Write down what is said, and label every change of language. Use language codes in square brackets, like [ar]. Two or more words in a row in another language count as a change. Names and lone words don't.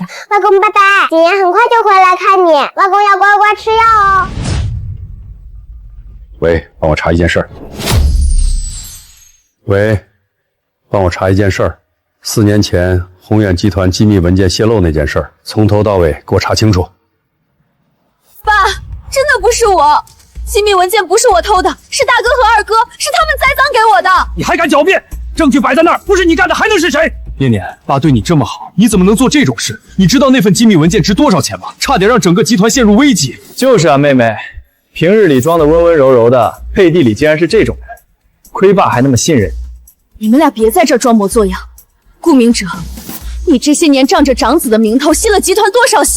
[zh] 外公拜拜，景言很快就回來看你，外公要乖乖吃藥哦。喂，幫我查一件事兒。喂，幫我查一件事兒。4年前宏遠集團機密文件洩露那件事兒，從頭到尾給我查清楚。爸，真的不是我，機密文件不是我偷的，是大哥和二哥，是他們栽赃給我的。你還敢狡辯？證據擺在那兒，不是你幹的還能是誰？念念，爸對你這麼好，你怎麼能做這種事？你知道那份機密文件值多少錢嗎？差點讓整個集團陷入危機。就是啊，妹妹，平日裡裝的溫溫柔柔的，背地裡竟然是這種人，虧爸還那麼信任你。你們倆別在這裝模作樣。顧明哲，你這些年仗着長子的名頭吸了集團多少血？